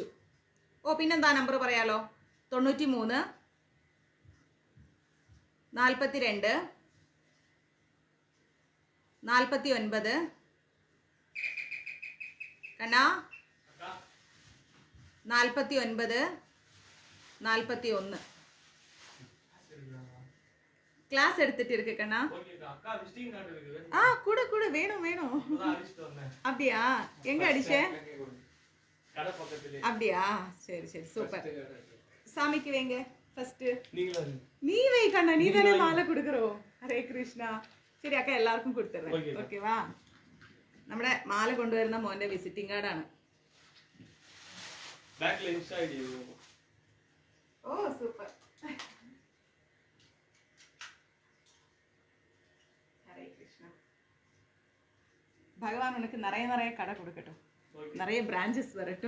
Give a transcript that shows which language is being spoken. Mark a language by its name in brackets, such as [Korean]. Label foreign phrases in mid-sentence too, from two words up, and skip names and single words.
[Malayalam] ഓ പിന്നെന്താ നമ്പർ പറയാലോ? 93, 42, 49 കണ്ണാ, 49, 41 [Tamil] கிளாஸ் எடுத்துட்டு இருக்கு கண்ணா. ஆ கூட கூட வேணும் வேணும். அப்படியா? எங்க அடிச்ச? அப்படியா? சரி சரி சூப்பர். சாமிக்கு வைங்க ஃபர்ஸ்ட். நீ வை கண்ணா, நீ தானே மாலை கொடுக்கறோம். [Malayalam] ഹരേ കൃഷ്ണ. ശരി അക്ക എല്ലാവർക്കും കൊടുത്തരാം. ഓക്കേവാ? നമ്മുടെ മാല കൊണ്ടുവരുന്ന മോന്റെ വിസിറ്റിംഗ് കാർഡാണ്. ഓ സൂപ്പർ. ഭഗവാൻ ഉനക്ക് നിറയെ കട കൊടുക്കട്ടോ, നിറയെ ബ്രാഞ്ചസ് വരട്ടോ.